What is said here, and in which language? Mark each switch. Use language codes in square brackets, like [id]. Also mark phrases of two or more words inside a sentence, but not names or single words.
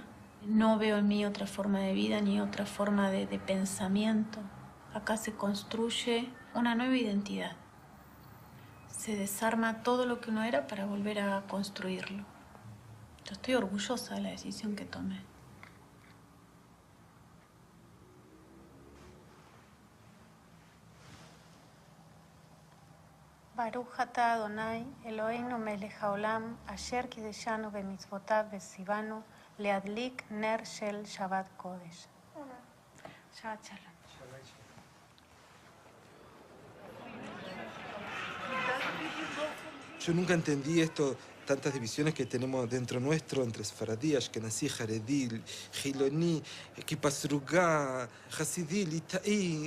[es] No veo en mí otra forma de vida ni otra forma de pensamiento. Acá se construye una nueva identidad. Se desarma todo lo que uno era para volver a construirlo. Yo estoy orgullosa de la decisión que tomé. [he] ברוך אתה אדוני, אלוהינו מלך העולם, אשר קדשנו במצוותיו וציוונו, להדליק נר של שבת קודש. שבת שלום. [es] Yo nunca entendí esto, tantas divisiones que tenemos dentro nuestro entre Sefaradí, Ashkenazí, Jaredí, Giloní, Kipasrugá, Hasidí, Litaí.